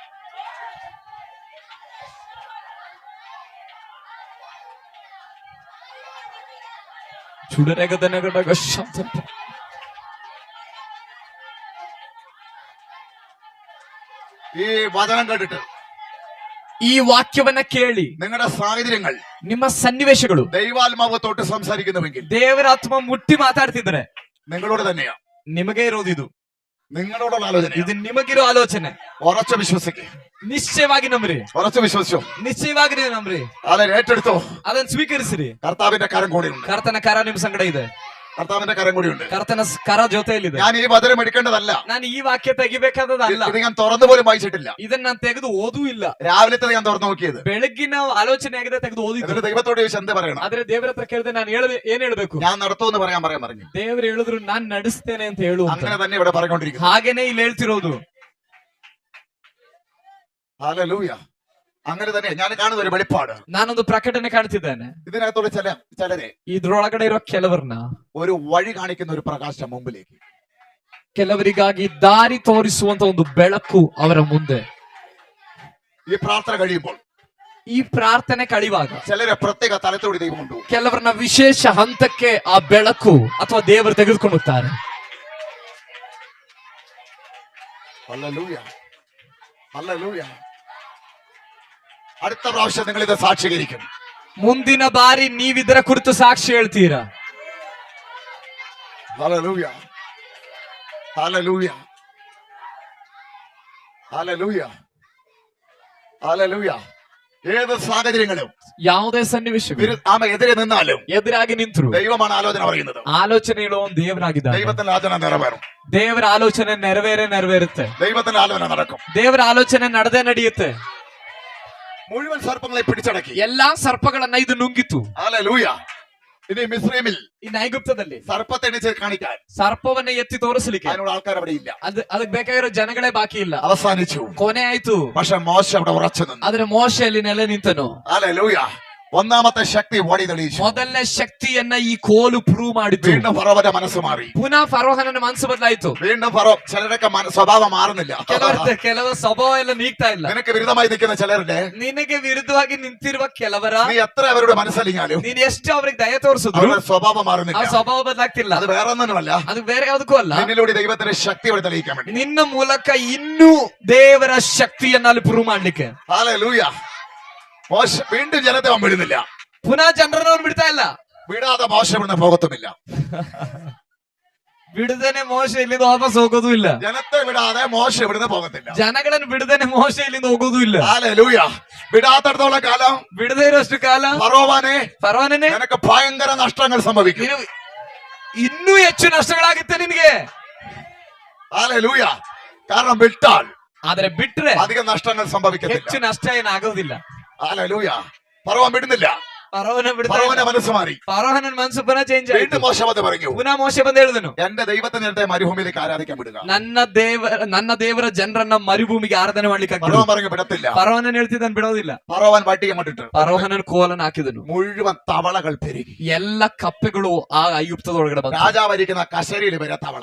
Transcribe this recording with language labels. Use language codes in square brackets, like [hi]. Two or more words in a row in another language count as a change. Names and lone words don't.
[ml] ചുടരകതനകടക ശബ്ദം. ഈ വചനം കേട്ടിട്ട് [kn] ಈ ವಾಕ್ಯವನ್ನ ಕೇಳಿ [ml] നിങ്ങളുടെ സാഹചര്യങ്ങൾ [kn] ನಿಮ್ಮ ಸನ್ನಿವೇಶಗಳು [ml] ദൈവാത്മാവ് തൊട്ട് സംസാരിക്കുന്നുവെങ്കിൽ [kn] ದೇವರಾತ್ಮ ಮುಟ್ಟಿ ಮಾತಾಡ್ತಿದ್ರೆ [ml] നിങ്ങളോട് തന്നെയാ. [kn] ನಿಮಗೆ ಇರೋದು ಇದು. [ml] നിങ്ങളോടുള്ള ആലോചന. [kn] ಇದು ನಿಮಗಿರೋ ಆಲೋಚನೆ. [ml] ഉറച്ചു വിശ്വസിക്കുക. [kn] ನಿಶ್ಚಯವಾಗಿ ನಂಬ್ರಿ. [ml] ഉറച്ചു വിശ്വസിച്ചോ? [kn] ನಿಶ್ಚಯವಾಗಿ ನೀವು ನಂಬ್ರಿ. [ml] അതിനെ ഏറ്റെടുത്തോ? [kn] ಅದನ್ನ ಸ್ವೀಕರಿಸಿರಿ. [ml] കർത്താവിന്റെ കരം കൂടിയുണ്ട്. [kn] ಕರ್ತನ ಕರ ನಿಮ್ ಸಂಗಡ ಇದೆ. [ml] കർത്താവിന്റെ കരം കൂടിയുണ്ട്. [kn] ಕರ್ತನ ಕರ ಜೊತೆಯಲ್ಲಿದೆ. [ml] ഞാൻ ഈ വചനം എടുക്കേണ്ടതല്ല. [kn] ನಾನು ಈ ವಾಕ್ಯ ತೆಗಿಬೇಕಾದದಲ್ಲ. [ml] ഇത് ഞാൻ തുറന്നു പോലും വായിച്ചിട്ടില്ല. [kn] ಇದನ್ನ ನಾನು ತೆಗೆದು ಓದೂ ಇಲ್ಲ. [ml] രാവിലത്തെ ഞാൻ തുറന്നു നോക്കിയത്. [kn] ಬೆಳಗ್ಗಿನ ಆಲೋಚನೆ ಆಗಿದೆ, ತೆಗೆದು ಓದಿದ್ದು. [ml] എന്നിട്ട് ദൈവത്തോട് ചോദിച്ചു എന്ത് പറയണം. [kn] ಆದ್ರೆ ದೇವರ ಹತ್ರ ಕೇಳಿದೆ, ನಾನು ಏನ್ ಹೇಳ್ಬೇಕು. [ml] ഞാൻ നടത്തുമെന്ന് പറയാൻ പറഞ്ഞു. [kn] ದೇವರು ಹೇಳಿದ್ರು ನಾನ್ ನಡೆಸ್ತೇನೆ ಅಂತ ಹೇಳು. [ml] അങ്ങനെ തന്നെ ഇവിടെ പറഞ്ഞുകൊണ്ടിരിക്കുന്നു. [kn] ಹಾಗೇನೆ ಇಲ್ಲಿ ಹೇಳ್ತಿರೋದು. [ml] ഹല്ലേലൂയ. അങ്ങനെ തന്നെ ഞാൻ കാണുന്ന ഒരു വെളിപ്പാട്. [kn] ನಾನೊಂದು ಪ್ರಕಟಣೆ ಕಾಣ್ತಿದ್ದೇನೆ. [ml] ഇതിനകത്തോടെ ചിലരെ [kn] ಇದ್ರೊಳಗಡೆ ಇರೋ ಕೆಲವರನ್ನ [ml] ഒരു വഴി കാണിക്കുന്ന ഒരു പ്രകാശം മുമ്പിലേക്ക്, [kn] ಕೆಲವರಿಗಾಗಿ ದಾರಿ ತೋರಿಸುವಂತ ಒಂದು ಬೆಳಕು ಅವರ ಮುಂದೆ. [ml] ഈ പ്രാർത്ഥന കഴിയുമ്പോൾ [kn] ಈ ಪ್ರಾರ್ಥನೆ ಕಳೆಯುವಾಗ [ml] ചിലരെ പ്രത്യേക തലത്തോടെ ദൈവമുണ്ട്. [kn] ಕೆಲವರನ್ನ ವಿಶೇಷ ಹಂತಕ್ಕೆ ಆ ಬೆಳಕು ಅಥವಾ ದೇವರು ತೆಗೆದುಕೊಂಡು ಹೋಗ್ತಾರೆ. [ml] ഹല്ലേലൂയ. ഹല്ലേലൂയ. അടുത്ത പ്രാവശ്യം നിങ്ങൾ ഇത് സാക്ഷീകരിക്കും. [kn] ಮುಂದಿನ ಬಾರಿ ನೀವಿದರ ಕುರಿತು ಸಾಕ್ಷಿ ಹೇಳ್ತೀರಾ. [ml] ഹല്ലേലൂയ. ഹല്ലേലൂയ. ഹല്ലേലൂയ. ഹല്ലേലൂയ. ഏത് സാഹചര്യങ്ങളും [kn] ಯಾವುದೇ ಸನ್ನಿವೇಶಗಳು [ml] എതിരെ നിന്നാലും [kn] ಎದುರಾಗಿ ನಿಂತರು [ml] ദൈവമാണ് ആലോചന പറയുന്നത്. [kn] ಆಲೋಚನೆ ಹೇಳುವ ದೇವರಾಗಿದ್ದಾರೆ. [ml] ദൈവത്തിന്റെ ആലോചന നിറവേറും. [kn] ದೇವರ ಆಲೋಚನೆ ನೆರವೇರುತ್ತೆ. [ml] ദൈവത്തിന്റെ ആലോചന നടക്കും. [kn] ದೇವರ ಆಲೋಚನೆ ನಡೆದೇ ನಡೆಯುತ್ತೆ. [ml] മുഴുവൻ സർപ്പങ്ങളെ പിടിച്ചടക്കി. [kn] ಎಲ್ಲಾ ಸರ್ಪಗಳನ್ನ ಇದು ನುಂಗಿತು. [ml] ഹല്ലേലൂയ. ഇനി മിസ്രൈമിൽ [kn] ಈ ನೈಗುಪ್ತದಲ್ಲಿ [ml] സർപ്പത്തെ എണിച്ച് കാണിക്കാൻ [kn] ಸರ್ಪವನ್ನ ಎತ್ತಿ ತೋರಿಸಲಿಕ್ಕೆ [ml] അതിനുള്ള ആൾക്കാർ അവിടെ ഇല്ല. [kn] ಅದಕ್ಕೆ ಬೇಕಾಗಿರೋ ಜನಗಳೇ ಬಾಕಿ ಇಲ್ಲ. [ml] അവസാനിച്ചു. [kn] ಕೊನೆ ಆಯ್ತು. [ml] പക്ഷെ മോശ അവിടെ ഉറച്ചു നിന്നു. [kn] ಆದ್ರೆ ಮೋಶೆಯಲ್ಲಿ ನೆಲೆ ನಿಂತನು. [ml] ഹല്ലേലൂയ. ഒന്നാമത്തെ ശക്തി ഓടി തെളിയിച്ചു. [kn] ಮೊದಲನೇ ಶಕ್ತಿಯನ್ನ ಈ ಕೋಲು ಪ್ರೂವ್ ಮಾಡಿತು. [ml] വീണ്ടും ഫറോവന്റെ മനസ്സ് മാറി. [kn] ಪುನಃ ಫರೋಹನ ಮನಸ್ಸು ಬದಲಾಯಿತು. [ml] വീണ്ടും ഫറോ ചിലരൊക്കെ സ്വഭാവം മാറുന്നില്ല. [kn] ಕೆಲವರ ಸ್ವಭಾವ ಎಲ್ಲ ನೀಗ್ತಾ ಇಲ್ಲ. [ml] നിനക്ക് വിരുദ്ധമായി നിൽക്കുന്ന ചിലരുടെ [kn] ನಿನಗೆ ವಿರುದ್ಧವಾಗಿ ನಿಂತಿರುವ ಕೆಲವರ [ml] നീ എത്ര അവരുടെ മനസ്സലിഞ്ഞാലും [kn] ನೀನ್ ಎಷ್ಟು ಅವ್ರಿಗೆ ದಯ ತೋರಿಸಿದ್ರು [ml] അവരുടെ സ്വഭാവം [kn] ಆ [ml] മാറുന്നില്ല. [kn] ಸ್ವಭಾವ ಬದಲಾಗ್ತಿಲ್ಲ. [ml] അത് വേറെ ഒന്നുമല്ല, [kn] ಅದು ಬೇರೆ ಯಾವುದಕ್ಕೂ ಅಲ್ಲ. [ml] നിന്നിലൂടെ ദൈവത്തിന്റെ ശക്തി അവിടെ തെളിയിക്കാൻ വേണ്ടി. [kn] ನಿನ್ನ ಮೂಲಕ ಇನ್ನೂ ದೇವರ ಶಕ್ತಿಯನ್ನ ಅಲ್ಲಿ ಪ್ರೂವ್ ಮಾಡ್ಲಿಕ್ಕೆ. [ml] ഹല്ലേലൂയ. മോശ വീണ്ടും ജനത്തെ അവൻ വിടുന്നില്ല. [kn] ಪುನಃ ಜನರನ್ನ ಅವ್ನು ಬಿಡ್ತಾ ಇಲ್ಲ. [ml] വിടാതെ മോശ ഇവിടുന്ന് പോകത്തുമില്ല. [kn] ಬಿಡದೇನೆ ಮೋಶ ಇಲ್ಲಿಂದ ವಾಪಸ್ ಹೋಗೋದು ಇಲ್ಲ. [ml] ജനത്തെ വിടാതെ മോശ ഇവിടുന്ന് പോകത്തില്ല. [kn] ಜನಗಳನ್ನು ಬಿಡದೇನೆ ಮೋಶ ಇಲ್ಲಿಂದ ಹೋಗೋದು ಇಲ್ಲ. [ml] ഹല്ലേലൂയ. വിടാത്തടത്തോളം കാലം, [kn] ಬಿಡದೇ ಇರೋಷ್ಟು ಕಾಲ ಫರೋವನೇ [ml] നിനക്ക് ഭയങ്കര നഷ്ടങ്ങൾ സംഭവിക്കും. [kn] ಇನ್ನೂ ಹೆಚ್ಚು ನಷ್ಟಗಳಾಗುತ್ತೆ ನಿನಗೆ. [ml] ഹല്ലേലൂയ. കാരണം വിട്ടാൽ [kn] ಆದ್ರೆ ಬಿಟ್ರೆ [ml] അധികം നഷ്ടങ്ങൾ സംഭവിക്കത്തില്ല. [kn] ಹೆಚ್ಚು ನಷ್ಟ ಏನಾಗೋದಿಲ್ಲ. [ml] ഹല്ലേലൂയ. ഫറവോൻ വിടുന്നില്ല. ഫറവോന്റെ മനസ്സ് മാറി. [kn] ಫರೋಹನ ಮನಸ್ಸು ಪುನಃ ಚೇಂಜ್ ಆಯ್ತು. [ml] വീണ്ടും മോശെ വന്ന് പറഞ്ഞു, [kn] ಪುನಃ ಮೋಶೆ ಬಂದು ಹೇಳಿದನು, [ml] എന്റെ ദൈവത്തിന്റെ നേരത്തെ മരുഭൂമിയിലേക്ക് ആരാധിക്കാൻ വിടുക. [kn] ನನ್ನ ದೇವರ ಜನರನ್ನ ಮರುಭೂಮಿಗೆ ಆರಾಧನೆ ಮಾಡ್ಲಿಕ್ಕೆ [ml] ഫറവോൻ പറഞ്ഞു വിടത്തില്ല. [kn] ಫರೋಹನ ಹೇಳ್ತಿದ್ದಾನೆ, ಬಿಡೋದಿಲ್ಲ. [ml] ഫറവോൻ വട്ടിയെ കൊണ്ടിട്ട് [kn] ಫರೋಹನ ಕೋಲನ ಹಾಕಿದನು. [ml] മുഴുവൻ തവളകൾ പെരുകി. [kn] ಎಲ್ಲ ಕಪ್ಪೆಗಳು ಆ ಐಗುಪ್ತದೊಳಗಡೆ ಬಂತು. [ml] രാജാവരിക്കുന്ന കശരിയിൽ വരെ തവള.